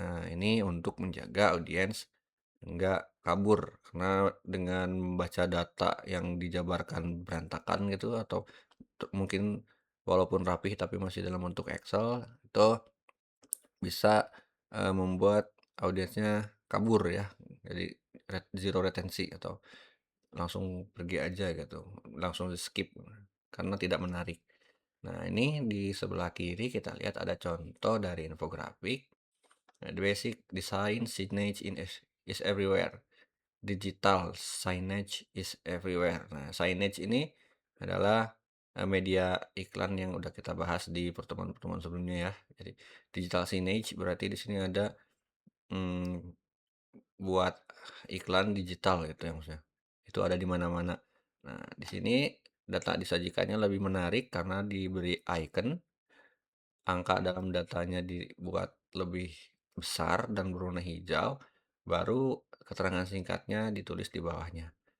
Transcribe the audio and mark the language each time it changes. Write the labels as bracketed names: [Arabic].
[Indonesian] Ini untuk menjaga audiens nggak kabur karena dengan membaca data yang dijabarkan berantakan gitu atau mungkin walaupun rapih tapi masih dalam bentuk Excel itu bisa membuat audiensnya kabur ya. Jadi zero retensi atau langsung pergi aja gitu, langsung di-skip karena tidak menarik. Nah, ini di sebelah kiri kita lihat ada contoh dari infografik. [English] The basic design signage is everywhere. Digital signage is everywhere. [Indonesian] Nah, signage ini adalah media iklan yang udah kita bahas di pertemuan-pertemuan sebelumnya ya. Jadi digital signage berarti di sini ada mm, buat iklan digital gitu ya maksudnya. Itu ada di mana-mana. Nah, di sini data disajikannya lebih menarik karena diberi icon, angka dalam datanya dibuat lebih besar dan berwarna hijau, baru keterangan singkatnya ditulis di bawahnya.